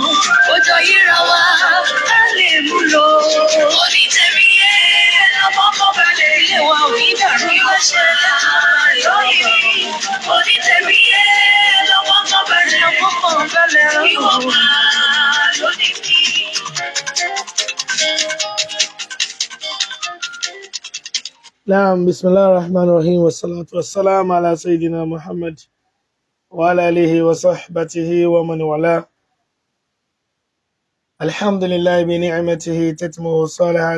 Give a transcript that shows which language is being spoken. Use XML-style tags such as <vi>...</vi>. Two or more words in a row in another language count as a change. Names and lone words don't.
<yo>Ó jọ yíra wa ká lè mú lò. Onítẹ̀mí yé lọ́mọ kan balẹ̀ ilé wa ò ní dàrú. Ìwé ṣe lóyìn mi. Onítẹ̀mí yé lọ́mọ kan balẹ̀ ìwọ̀n máa lónìí mi.</yo> <ar>نعم بسم الله الرحمن الرحيم والصلاة والسلام على سيدنا محمد وعلى آله وصحبه ومن والاه. الحمد لله بنعمته تتم الصالحات.</ar>